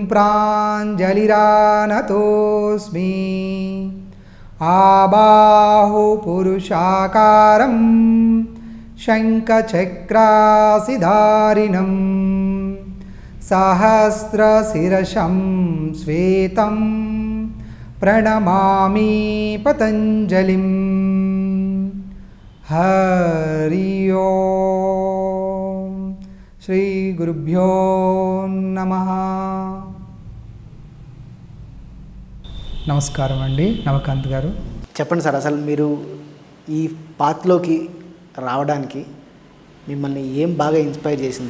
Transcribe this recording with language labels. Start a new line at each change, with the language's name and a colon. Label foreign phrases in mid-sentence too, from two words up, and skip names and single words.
Sanskrit: प्राञ्जलिरानतोऽस्मि आबाहुपुरुषाकारं शङ्खचक्रासिधारिणं सहस्रशिरसं श्वेतं प्रणमामि पतञ्जलिं. हरि ओं. श्री गुरुभ्यो नमः.
Telugu: నమస్కారం అండి నవకాంత్ గారు. చెప్పండి సార్, అసలు మీరు ఈ పాత్లోకి రావడానికి మిమ్మల్ని ఏం బాగా ఇన్స్పైర్ చేసింది?